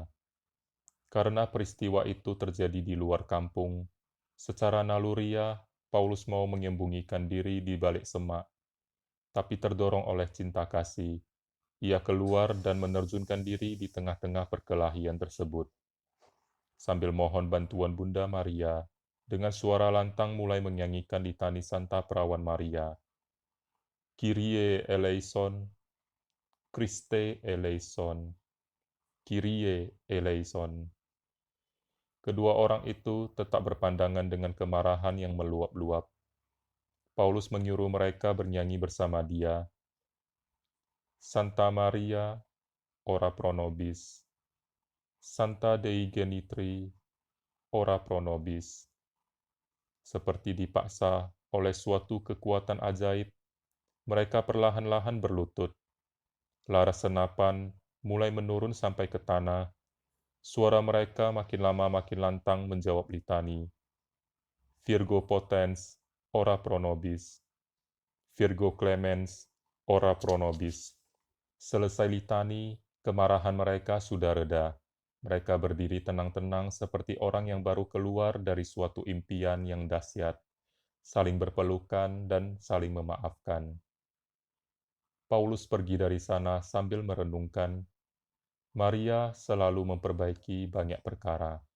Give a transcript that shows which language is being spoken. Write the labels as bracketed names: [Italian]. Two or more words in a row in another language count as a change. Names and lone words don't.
[Indonesian] Karena peristiwa itu terjadi di luar kampung, secara naluriah Paulus mau menyembunyikan diri di balik semak, tapi terdorong oleh cinta kasih, ia keluar dan menerjunkan diri di tengah-tengah perkelahian tersebut. Sambil mohon bantuan Bunda Maria, dengan suara lantang mulai menyanyikan litani Santa Perawan Maria. [Greek] Kyrie eleison, Christe eleison, Kyrie eleison. [Indonesian] Kedua orang itu tetap berpandangan dengan kemarahan yang meluap-luap. Paulus menyuruh mereka bernyanyi bersama dia. [Latin] Santa Maria, ora pro nobis. Santa Dei Genitri, ora pro nobis. [Indonesian] Seperti dipaksa oleh suatu kekuatan ajaib, mereka perlahan-lahan berlutut. Laras senapan mulai menurun sampai ke tanah. Suara mereka makin lama makin lantang menjawab litani. [Latin] Virgo potens, ora pro nobis. Virgo clemens, ora pro nobis. [Indonesian] Selesai litani, Kemarahan mereka sudah reda. Mereka berdiri tenang-tenang seperti orang yang baru keluar dari suatu impian yang dahsyat, saling berpelukan dan saling memaafkan. Paulus pergi dari sana sambil merenungkan, Maria selalu memperbaiki banyak perkara.